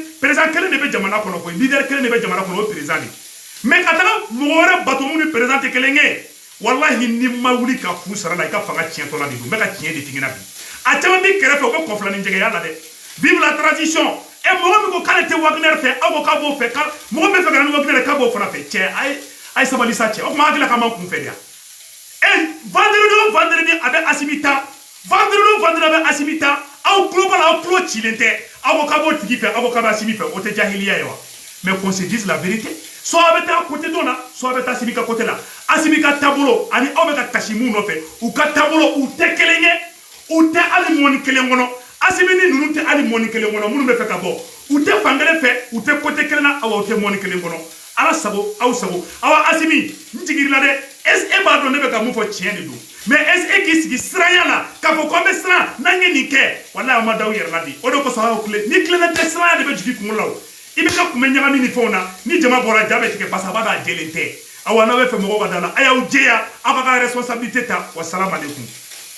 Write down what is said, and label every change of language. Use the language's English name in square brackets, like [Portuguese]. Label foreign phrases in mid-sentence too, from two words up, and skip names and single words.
[Bambara] de bɛ jamana kɔnɔ koyi leader kelen de bɛ jamana kɔnɔ o président de mais ka taga mɔgɔ wɛrɛ bato mun ni président tɛ kelen ye walahi ni ma wuli ka fu sara la i ka fanga tiɲɛtɔ la de don n bɛ ka tiɲɛ de f'i ɲɛna bi a caman b'i kɛrɛfɛ u bɛ kɔfilani jɛgɛya la dɛ [French] vive la transition [Bambara] mɔgɔ min ko k'ale tɛ Wagner fɛ aw ko k'a b'o fɛ mɔgɔ min bɛ fɛ ka na ni Wagner ye k'a b'o fana fɛ cɛ a ye sabali sa cɛ o tuma hakili la k'an m'an kun fɛ de yan vendredi a bɛ Asimi ta vendredi a bɛ Asimi ta aw tulo b'a la aw tulo cilen tɛ aw ko k'a b'o tigi fɛ aw ko k'a bɛ Asimi fɛ o tɛ jahiliya ye wa [French] mais qu'on se dise la vérité soit [Bambara] a bɛ taa côté dɔ la soit a bɛ taa Asimi ka côté la Asimi ka taabolo ani aw bɛ ka kasi mun nɔfɛ u ka taabolo u tɛ kelen ye u tɛ hali mɔni kelen kɔnɔ Asimi ni ninnu tɛ hali mɔni kelen kɔnɔ minnu bɛ fɛ ka bɔ u tɛ fan kelen fɛ u tɛ côté kelen na aw tɛ mɔni kelen kɔnɔ ala sago aw sago awa Asimi n jigirila dɛ [French] est-ce que [Bambara] e b'a dɔn ne bɛ ka mun fɔ tiɲɛ de don mais [French] est-ce que [Bambara] k'i sigi siranya la k'a fɔ ko an bɛ siran n'an ye nin kɛ walahi aw ma da aw yɛrɛ la de o de kosɔn aw tile ni tilenna tɛ siranya de bɛ jigin kunkolo la o i bɛ ka kun bɛ ɲagami ni fɛnw na ni jama bɔra ja bɛ tigɛ parce que a b'a dɔn a jɛlen tɛ awa n'aw bɛ fɛ mɔgɔw ka da la a y'aw jɛya aw ka responsabilité ta wa [Arabic] سلام عليكم